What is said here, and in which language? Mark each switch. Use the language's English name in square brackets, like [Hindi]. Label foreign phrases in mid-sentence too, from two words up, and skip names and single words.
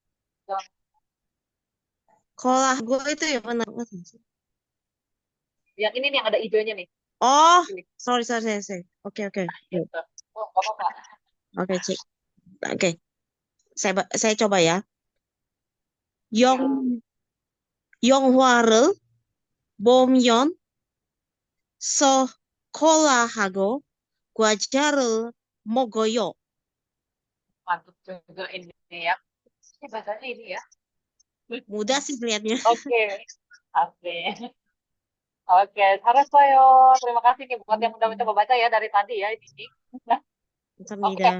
[Indonesian] Kolah gue itu ya benar. Yang ini nih, yang ada hijaunya nih. Oh, Ini. [English] sorry, sorry, sorry, sorry. [Indonesian] Oke, oke. Gitu. Oh, nggak apa-apa. Oke, cik. Oke, saya coba ya. Ya. [Korean] Yong 영화를 보면 sekolah하고 과자를 먹어요. [Indonesian] Mantap juga ini ya. Ini bahasanya ini ya. Mudah sih lihatnya. Oke. Asik. Oke, saya. Terima kasih nih buat yang udah mencoba baca ya dari tadi ya ini. Oke, [Korean] 감사합니다.